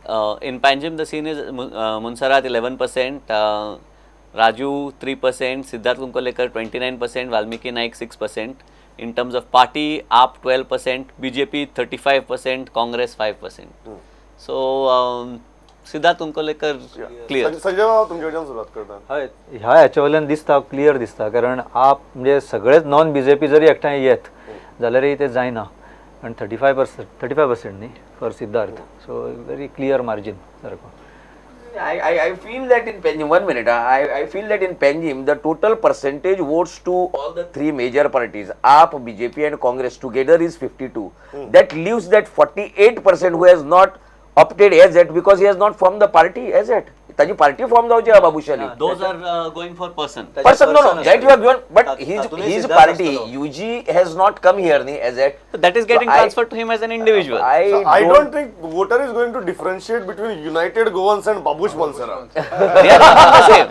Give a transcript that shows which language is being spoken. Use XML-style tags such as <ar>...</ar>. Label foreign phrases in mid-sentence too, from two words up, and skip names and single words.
<en>In Panjim, the scene is Munsarat 11%, Raju 3%, Siddharth Kunkolekar 29%, Valmiki Naik 6%. In terms of party, AAP 12%, BJP 35%, Congress 5%. So, Siddharth Kunkolekar clear.</en> <kok>संजय बाबा तुमच्या वचन सुरुवात करता. हय ह्या हाच्या वयल्यान दिसता क्लियर दिसता कारण आप म्हणजे सगळेच नॉन बीजेपी जरी एकठांय येत जाल्यारय ते जायना आनी 35% न्ही</kok> <en>for Siddharth so very clear margin</en> <kok>सारको.</kok> <en>I feel that in Panjim, 1 minute, I feel that in Panjim, the total percentage votes to all the three major parties, AAP, BJP and Congress together is 52. That leaves that 48% who has not opted as yet because he has not formed the party as yet.</en> <kok>ताजी</kok> <en>party form</en> <kok>जावची हा बाबूशाली.</kok> <en>Those are going for person. Person, no, that you have given, but</en> <kok>तातूंतय</kok> <en>his सिद्धार्थ party,</en> <kok>आसतलो.</kok> <en>UG has not come here as yet. So that is getting So transferred to him as an individual. I don't think voter is going to differentiate between United Goans and Babush Mansara. They are not the same.</en>